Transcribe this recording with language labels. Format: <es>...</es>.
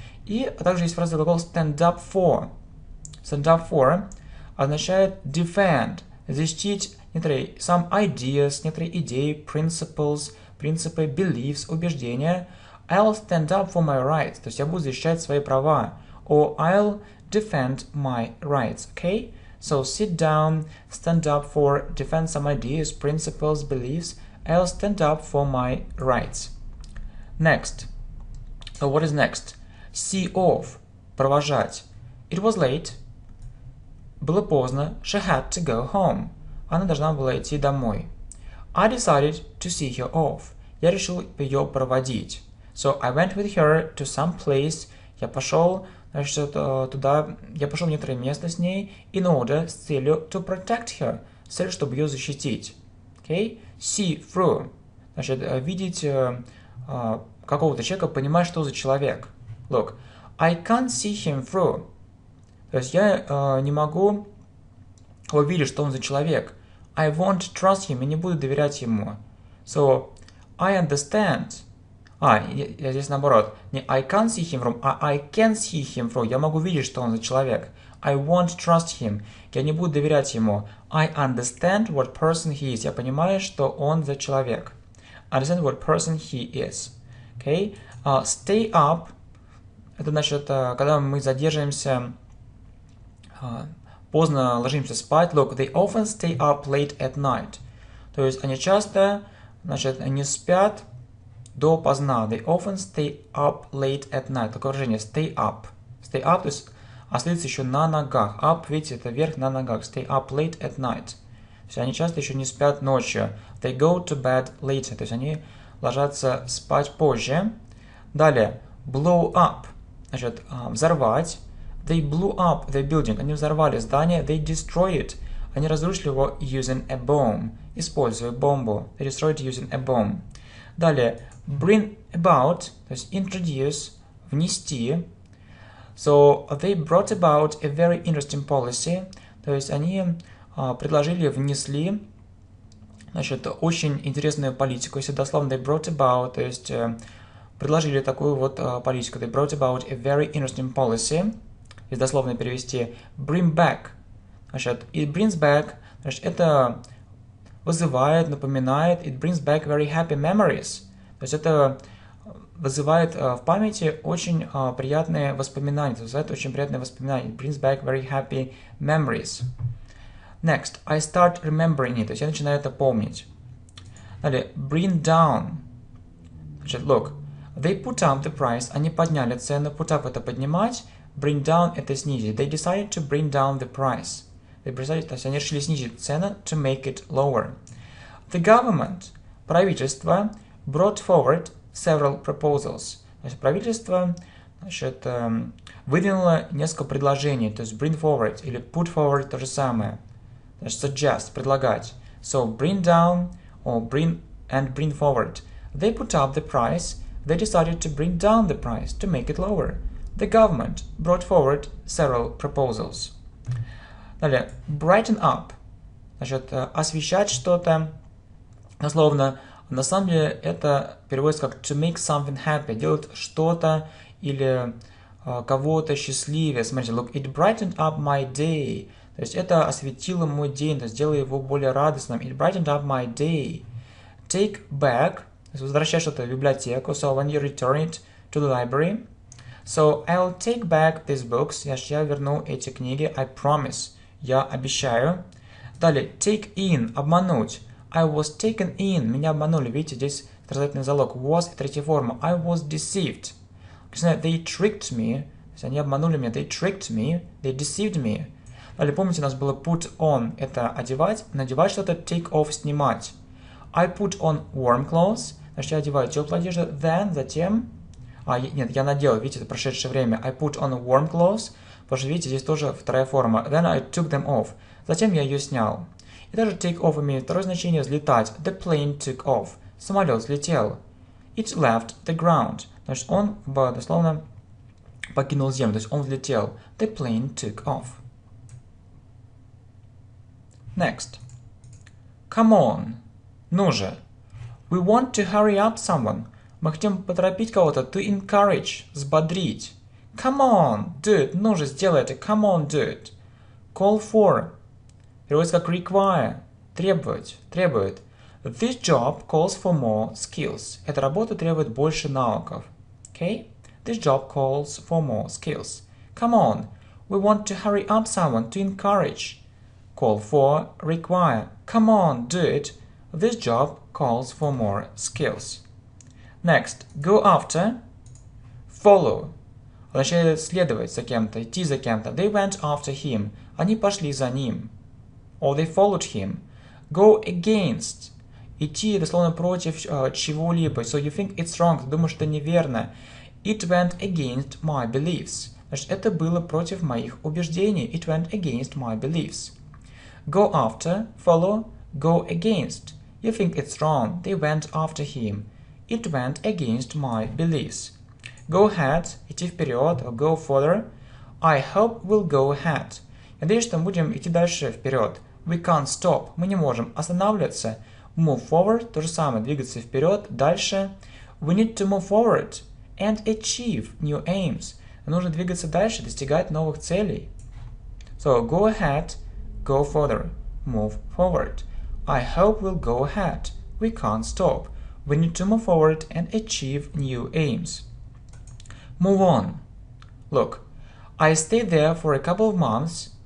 <ru>И также есть фразовый глагол stand up for.</ru> <en>Stand up for</en> <ru>означает</ru> <en>defend,</en> <ru>защитить некоторые</ru> <en>some ideas,</en> <ru>некоторые идеи,</ru> <en>principles,</en> <ru>принципы,</ru> <en>beliefs,</en> <ru>убеждения.</ru> <en>I'll stand up for my rights.</en> <ru>То есть я буду защищать свои права.</ru> <en>Or I'll defend my rights. Okay? So sit down, stand up for, defend some ideas, principles, beliefs. I'll stand up for my rights. Next. So what is next? See off.</en> <ru>Провожать.</ru> <en>It was late.</en> <ru>Было поздно.</ru> <en>She had to go home.</en> <ru>Она должна была идти домой.</ru> <en>I decided to see her off.</en> <ru>Я решил ее проводить.</ru> <en>So I went with her to some place.</en> <ru>Я пошел, значит, туда, я пошел в некоторое место с ней</ru> <en>in order,</en> <ru>с целью</ru> <en>to protect her,</en> <ru>с целью, чтобы ее защитить.</ru> <en>Okay? See through.</en> <ru>Значит, видеть какого-то человека, понимать, что за человек.</ru> <en>Look, I can't see him through.</en> <ru>То есть я не могу увидеть, что он за человек.</ru> <en>I won't trust him,</en> <ru>я не буду доверять ему.</ru> <en>So, I understand.</en> <ru>Я здесь наоборот. Не</ru> <en>I can't see him from,</en> <ru>а</ru> <en>I can see him from.</en> <ru>Я могу видеть, что он за человек.</ru> <en>I won't trust him.</en> <ru>Я не буду доверять ему.</ru> <en>I understand what person he is.</en> <ru>Я понимаю, что он за человек.</ru> <en>Understand what person he is. Okay? Stay up.</en> <ru>Это значит, когда мы задерживаемся, поздно ложимся спать.</ru> <en>Look, they often stay up late at night.</en> <ru>То есть они часто, значит, не спят допоздна.</ru> <en>They often stay up late at night.</en> <ru>Такое выражение</ru> <en>stay up.</en> <ru>Stay up, то есть остаются еще на ногах. Up, видите, это вверх на ногах.</ru> <en>Stay up late at night.</en> <ru>То есть они часто еще не спят ночью.</ru> <en>They go to bed later.</en> <ru>То есть они ложатся спать позже. Далее, blow up. Значит, взорвать.</ru> <en>They blew up the building.</en> <ru>Они взорвали здание.</ru> <en>They destroyed it.</en> <ru>Они разрушили его</ru> <en>using a bomb.</en> <ru>Используя бомбу.</ru> <en>They destroyed it using a bomb.</en> <ru>Далее, bring about, то есть introduce, внести.</ru> <en>So, they brought about a very interesting policy.</en> <ru>То есть они предложили, внесли, значит, очень интересную политику. Если дословно</ru> <en>they brought about,</en> <ru>то есть предложили такую вот политику.</ru> <en>They brought about a very interesting policy.</en> <ru>Если дословно перевести bring back.</ru> <en>Значит, it brings back,</en> <ru>значит, это вызывает, напоминает,</ru> <en>it brings back very happy memories.</en> <ru>То есть это вызывает в памяти очень приятные воспоминания. То есть это очень приятные воспоминания.</ru> <en>It brings back very happy memories. Next, I start remembering it.</en> <ru>То есть я начинаю это помнить. Далее,</ru> <en>bring down.</en> <ru>Значит,</ru> <en>look, they put up the price.</en> <ru>Они подняли цену.</ru> <en>Put up</en> <ru>это поднимать.</ru> <en>Bring down</en> <ru>это снизить.</ru> <en>They decided to bring down the price. They decided,</en> <ru>то есть они решили снизить цену</ru> <en>to make it lower. The government,</en> <ru>правительство,</ru> <en>brought forward several proposals.</en> <ru>То есть правительство, значит, выдвинуло несколько предложений. То есть bring forward или put forward то же самое. То есть suggest, предлагать.</ru> <en>So bring down or bring forward. They put up the price. They decided to bring down the price to make it lower. The government brought forward several proposals.</en> <ru>Далее, brighten up. Значит, освещать что-то. Дословно, на самом деле это переводится как</ru> <en>to make something happy.</en> <ru>Делать что-то или кого-то счастливее. Смотрите,</ru> <en>look, it brightened up my day.</en> <ru>То есть это осветило мой день, то есть сделало его более радостным.</ru> <en>It brightened up my day. Take back.</en> <ru>То есть возвращать что-то в библиотеку.</ru> <en>So when you return it to the library. So I'll take back these books.</en> <ru>Я верну эти книги.</ru> <en>I promise.</en> <ru>Я обещаю. Далее, take in, обмануть.</ru> <en>I was taken in,</en> <ru>меня обманули. Видите, здесь отрицательный залог. Was и третья форма.</ru> <en>I was deceived. They tricked me.</en> <ru>То есть они обманули меня.</ru> <en>They tricked me. They deceived me.</en> <ru>Далее, помните, у нас было put on, это одевать. Надевать что-то, take off, снимать.</ru> <en>I put on warm clothes.</en> <ru>Значит, я одеваю теплую одежду.</ru> <en>Then,</en> <ru>затем. Нет, я надел, видите, это прошедшее время.</ru> <en>I put on warm clothes.</en> <ru>Потому что, видите, здесь тоже вторая форма.</ru> <en>Then I took them off.</en> <ru>Затем я ее снял. И также take off имеет второе значение взлетать.</ru> <en>The plane took off.</en> <ru>Самолет взлетел.</ru> <en>It left the ground.</en> <ru>Значит, он дословно покинул землю. То есть он взлетел.</ru> <en>The plane took off. Next. Come on.</en> <ru>Ну же.</ru> <en>We want to hurry up someone.</en> <ru>Мы хотим поторопить кого-то.</ru> <en>To encourage.</en> <ru>Взбодрить.</ru> <en>Come on, do it.</en> <ru>Ну же, сделай это.</ru> <en>Come on, do it. Call for.</en> <ru>Переводится как require. Требовать. Требует.</ru> <en>This job calls for more skills.</en> <ru>Эта работа требует больше навыков.</ru> <en>Okay? This job calls for more skills. Come on. We want to hurry up someone to encourage. Call for, require. Come on, do it. This job calls for more skills. Next. Go after. Follow.</en> <ru>Означает следовать за кем-то, идти за кем-то.</ru> <en>They went after him.</en> <ru>Они пошли за ним.</ru> <en>Or they followed him. Go against.</en> <ru>Идти дословно против чего-либо.</ru> <en>So you think it's wrong.</en> <ru>Ты думаешь, это неверно.</ru> <en>It went against my beliefs.</en> <ru>Значит, это было против моих убеждений.</ru> <en>It went against my beliefs. Go after, follow, go against. You think it's wrong. They went after him. It went against my beliefs. Go ahead,</en> <ru>идти вперед,</ru> <en>go further. I hope we'll go ahead.</en> <ru>Я надеюсь, что мы будем идти дальше вперед.</ru> <en>We can't stop.</en> <ru>Мы не можем останавливаться.</ru> <en>Move forward,</en> <ru>то же самое, двигаться вперед, дальше.</ru> <en>We need to move forward and achieve new aims.</en> <ru>Нужно двигаться дальше, достигать новых целей.</ru> <en>So, go ahead, go further, move forward. I hope we'll go ahead. We can't stop. We need to move forward and achieve new aims. Move on. Look, I stayed there for a couple of months.</en>